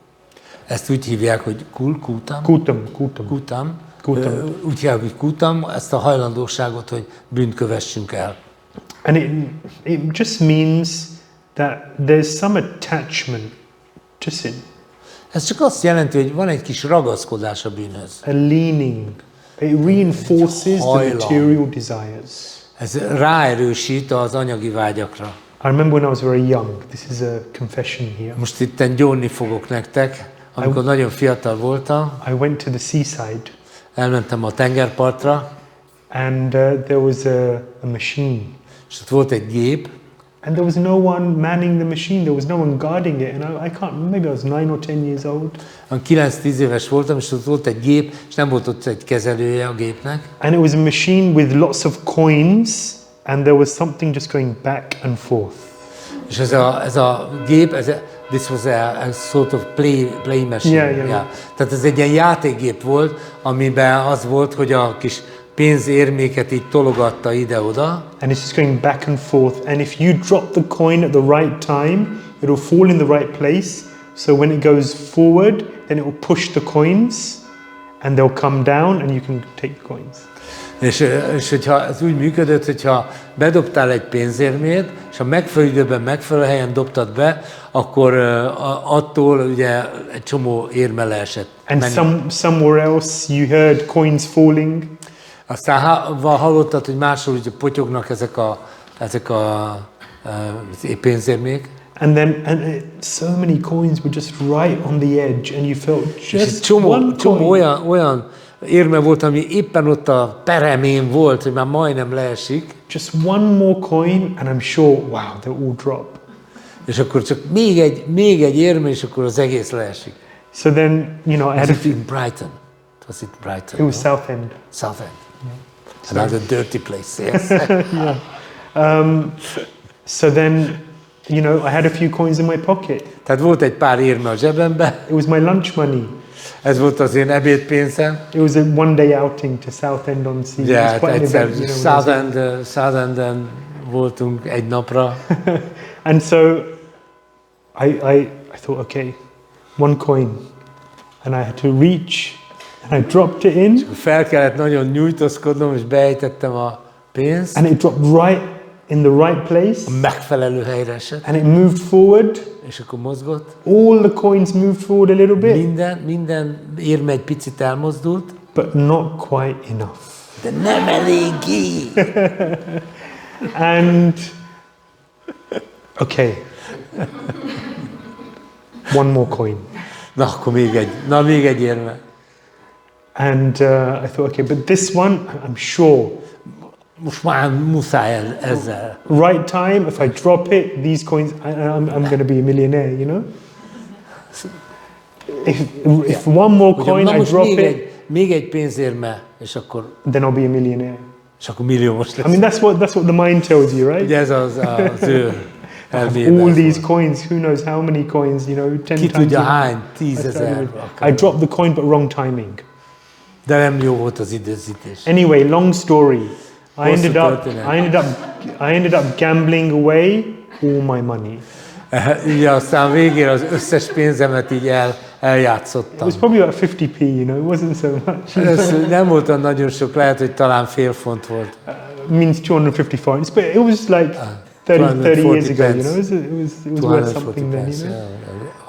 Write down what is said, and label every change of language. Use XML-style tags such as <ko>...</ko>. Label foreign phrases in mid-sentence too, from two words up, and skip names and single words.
<hu>Ezt úgy hívják, hogy kutam. Kutam. Úgy hívják, hogy kutam, ezt a hajlandóságot, hogy bűnt kövessünk el.</hu> <en>And it just means that there's some attachment to sin.</en> <hu>Ez csak azt jelenti, hogy van egy kis ragaszkodás a bűnhöz.</hu> <en>A leaning. It reinforces the material desires.</en> <hu>Ez ráerősít az anyagi vágyakra.</hu> <en>I remember when I was very young. This is a confession here.</en> <hu>Most itten gyónni fogok nektek. Amikor nagyon fiatal voltam,</hu> <en>I went to the seaside.</en> <hu>Elmentem a tengerpartra.</hu> <en>And there was a machine.</en> <hu>És ott volt egy gép.</hu> <en>And there was no one manning the machine. There was no one guarding it. And I can't, maybe I was 9 or 10 years old.</en> <hu>9-10 éves voltam, és ott volt egy gép, és nem volt ott egy kezelője a gépnek.</hu> <en>And it was a machine with lots of coins, and there was something just going back and forth.</en> <hu>És ez a gép,</hu> <en>this was a sort of play machine. Yeah.</en> <hu>Tehát ez egy ilyen játékgép volt, amiben az volt, hogy a kis pénzérméket így tologatta ide-oda.</hu> <en>And it's just going back and forth. And if you drop the coin at the right time, it will fall in the right place. So when it goes forward, then it will push the coins, and they'll come down, and you can take the coins.</en> <hu>És hogyha ez úgy működött, hogyha bedobtál egy pénzérmét, és a megfelelő időben, megfelelő helyen dobtad be, akkor attól ugye egy csomó érme leesett.</hu> <en>And somewhere else you heard coins falling.</en> <hu>Aztán hallottad, hogy máshol ugye potyognak ezek a pénzérmék.</hu> <en>And then so many coins were just right on the edge, and you felt just</en> <hu>csomó olyan érme volt, ami éppen ott a peremén volt, hogy már majdnem leesik.</hu> <en>Just one more coin, and I'm sure, wow, they'll all drop.</en> <hu>És akkor csak még egy érme, és akkor az egész leesik.</hu> <en>So then, I had in Brighton. Was it Brighton? It was Southend. Southend. Yeah. Another dirty place, yes. Yeah. So then, I had a few coins in my pocket.</en> <hu>Tehát volt egy pár érme a zsebemben.</hu> <en>It was my lunch money.</en> <hu>Ez volt az én ebédpénzem.</hu> <en>It was a one-day outing to Southend on Sea. Yeah,</en> <hu>egyszer Southenden voltunk egy napra.</hu> <en>And so I thought, okay, one coin, and I had to reach, and I dropped it in.</en> <hu>Fel kellett nagyon nyújtózkodnom, és beejtettem a pénzt.</hu> <en>And it dropped right in the right place.</en> <hu>A megfelelő helyre esett.</hu> <en>And it moved forward.</en> <hu>És akkor mozgott.</hu> <en>All the coins moved forward a little bit.</en> <hu>Minden érme egy picit elmozdult.</hu> <en>But not quite enough. De nem eléggé. And okay. One more coin.</en> <hu>Na, akkor még egy érme.</hu> <en>And I thought, okay, but this one, I'm sure.</en> <hu>Most már muszáj ezzel.</hu> <en>Right time, if I drop it, these coins, I'm going to be a millionaire, If one more coin, I drop it.</en> <hu>Még egy pénzérme, és akkor...</hu> <en>Then I'll be a millionaire.</en> <hu>És akkor milliómos lesz.</hu> <en>I mean, that's what the mind tells you, right?</en> <hu>Ugye ez az ő</hu> <en>all these coins, who knows how many coins, 10 times.</en> <hu>Ki tudja hány, 10 000.</hu> <en>I dropped the coin, but wrong timing.</en> <hu>De nem jó volt az időzítés.</hu> <en>Anyway, long story. I ended up gambling away all my money.</en> <hu>Ugye aztán végén az összes pénzemet így eljátszottam.</hu> <en>It was probably about 50p, it wasn't so much.</en> <hu>Ez nem volt olyan nagyon sok, lehet, hogy talán fél font volt.</hu> <en>Means 250 forints, but it was like 30 years ago, it was worth something then,</en>